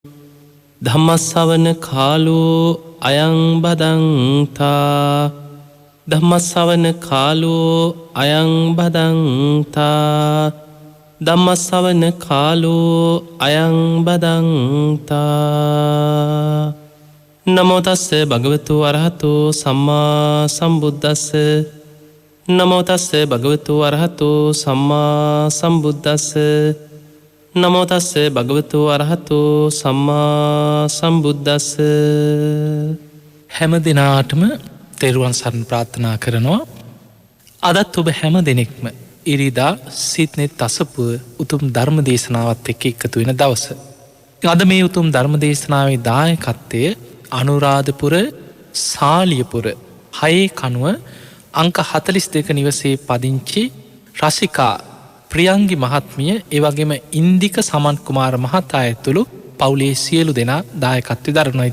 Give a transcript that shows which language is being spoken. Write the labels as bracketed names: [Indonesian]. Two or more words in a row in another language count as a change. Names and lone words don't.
[Pali] ධම්මස්සවන කාලෝ අයං බදන්තා ධම්මස්සවන කාලෝ අයං බදන්තා ධම්මස්සවන කාලෝ අයං බදන්තා නමෝ තස්ස භගවතු අරහතෝ සම්මා සම්බුද්දස්ස නමෝ තස්ස භගවතු අරහතෝ සම්මා සම්බුද්දස්ස නමෝ තස්ස භගවතු අරහතෝ සම්මා සම්බුද්දස්ස. [Sinhala] හැම දිනාටම තෙරුවන් සරණ ප්‍රාර්ථනා කරනවා. අදත් ඔබ හැම දෙනෙක්ම ඉරිදා සිත්නෙත් අසපුව උතුම් ධර්ම දේශනාවත් එක්ක එකතු වෙන දවස. අද මේ උතුම් ධර්ම දේශනාවේ දායකත්වය අනුරාධපුර සාලියපුර 6 කනුව අංක 42 නිවසේ පදිංචි රසිකා ප්‍රියංගි මහත්මිය එවගේම ඉන්දික සමන් කුමාර මහතා ඇතුළු පවුලේ සියලු දෙනා දායකත්වය දරනවා.